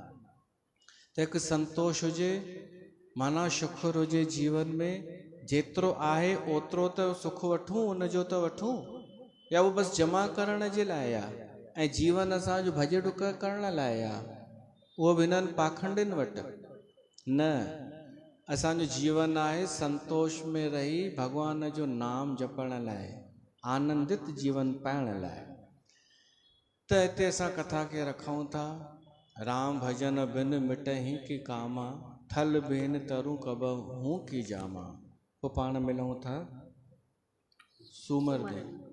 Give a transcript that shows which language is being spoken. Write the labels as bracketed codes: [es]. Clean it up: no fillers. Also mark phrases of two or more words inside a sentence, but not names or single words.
[sd] त हिकु संतोष हुजे माना शुखुर हुजे जीवन में, जेतिरो आहे ओतिरो त सुख वठूं, उनजो त वठूं, या उहो बसि जमा करण जे लाइ आहे ऐं जीवन असांजो भॼ डुक करण लाइ आहे, उहो बि हिननि पाखंडिन वटि न। असांजो जीवन आहे संतोष में रही भॻवान जो नाम जपण लाइ, आनंदित जीवन पाइण लाइ। त हिते असां कथा खे रखूं था, [hi] राम भजन बिन मिटहि की कामा, थल बेन तरु कबहू की जामा। [sd] पोइ पाण मिलूं था सूमर ॾींहुं।